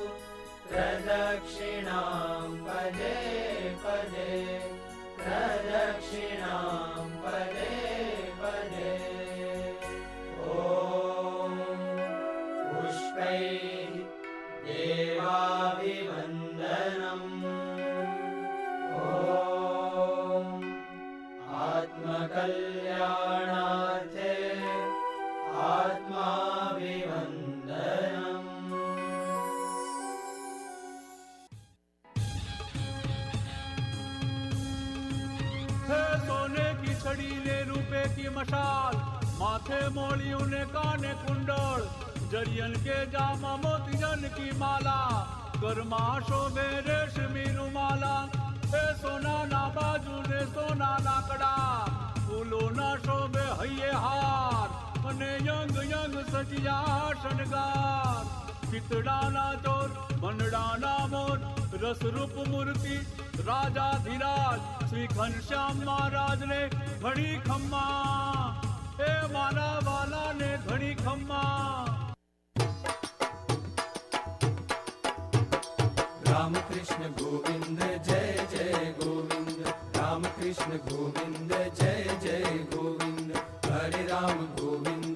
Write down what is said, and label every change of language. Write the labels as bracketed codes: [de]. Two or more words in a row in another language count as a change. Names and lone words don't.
[sa] प्रदक्षिणां पदे पदे प्रदक्षिणां पदे पदे ॐ पुष्पैः देवाभिवन्दनम् आत्मकल्याणार्थे आत्माभिवन्दनम् [gu] હૈ સોને કી છડી ને રુપએ કી મશાલ માથે મોલિયોં ને કાને કુંડલ જરિયન કે જામા મોતિયન કી માલા કર્મા શોભે રેશમી રુમાલા હે સોના ના બાજુ ને સોના ના કડા ફૂલો ના શોભે હયે હાર અને યંગ યંગ સજિયા શણગાર ચિતડાના ચોર મંડળાના મોર રસરૂપ મૂર્તિ રાજાધિરાજ શ્રી ઘનશ્યામ મહારાજ ને ઘણી ખમ્મા એ મારા વાલા ને ઘણી ખમ્મા [hi] राम कृष्ण गोविंद जय जय गोविंद राम कृष्ण गोविंद जय जय गोविंद हरे राम गोविंद